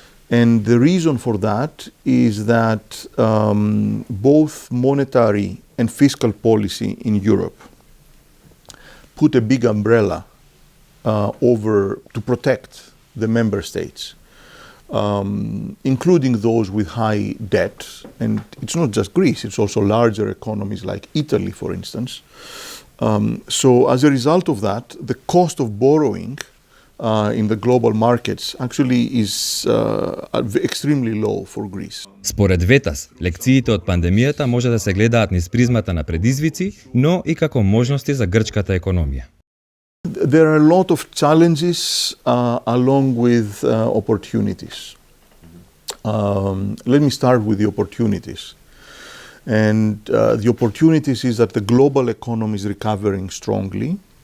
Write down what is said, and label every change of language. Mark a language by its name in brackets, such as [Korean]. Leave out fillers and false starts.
[English] And the reason for that is that both monetary and fiscal policy in Europe put a big umbrella over to protect the member states, including those with high debt. And it's not just Greece, it's also larger economies like Italy, for instance. So as a result of that, the cost of borrowing in the global markets actually is extremely low for Greece. [Macedonian] Според Ветас, лекциите од пандемијата може да се гледаат низ призмата на предизвици, но и како можности за грчката економија. [English] There are a lot of challenges along with opportunities. Let me start with the opportunities. And the opportunities is that the global economy is recovering strongly.